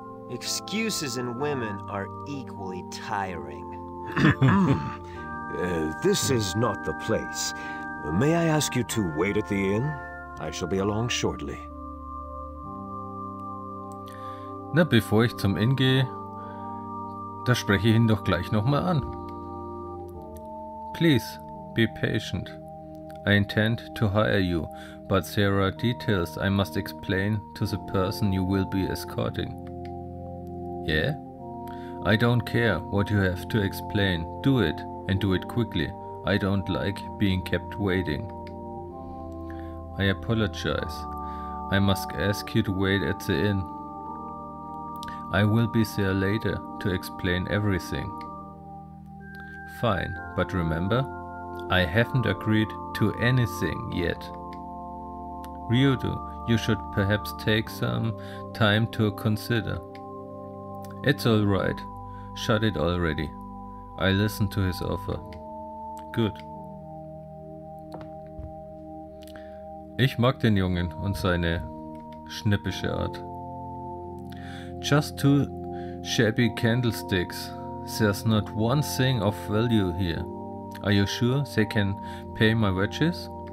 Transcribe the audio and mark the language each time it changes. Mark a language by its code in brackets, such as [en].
[en] Excuses in women are equally tiring. This is not the place. May I ask you to wait at the inn? I shall be along shortly. [de] Na, bevor ich zum Inn gehe, da spreche ich ihn doch gleich nochmal an. [en] Please, be patient. I intend to hire you, but there are details I must explain to the person you will be escorting. Yeah? I don't care what you have to explain. Do it, and do it quickly. I don't like being kept waiting. I apologize. I must ask you to wait at the inn. I will be there later to explain everything. Fine, but remember, I haven't agreed to anything yet. Ryudo, you should perhaps take some time to consider. It's alright. Shut it already. I listened to his offer. Good. [de] Ich mag den Jungen und seine schnippische Art. [en] Just two shabby candlesticks. There's not one thing of value here. Are you sure they can pay my wages?